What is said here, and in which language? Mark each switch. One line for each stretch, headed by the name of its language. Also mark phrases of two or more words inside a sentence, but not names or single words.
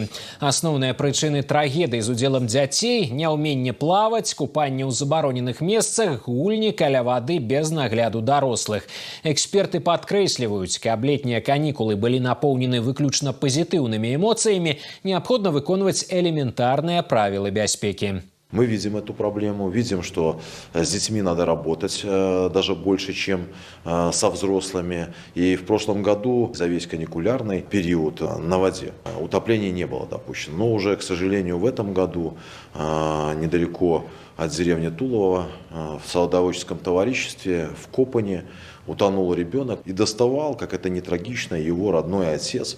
Belarusian: Асноўныя прычыны трагедыі з удзелам дзяцей, няўменне плаваць, купанне ў забароненых месцах, гульні каля вады без нагляду дарослых. Эксперты падкрэсліваюць, каб летнія канікулы былі напоўнены выключна пазітыўнымі эмоцыямі, неабходна выконваць элементарныя правілы бяспекі.
Russian: Мы видим эту проблему, видим, что с детьми надо работать даже больше, чем со взрослыми. И в прошлом году за весь каникулярный период на воде утоплений не было допущено. Но уже, к сожалению, в этом году недалеко от деревни Тулово в садоводческом товариществе в Копане утонул ребенок и доставал, как это не трагично, его родной отец.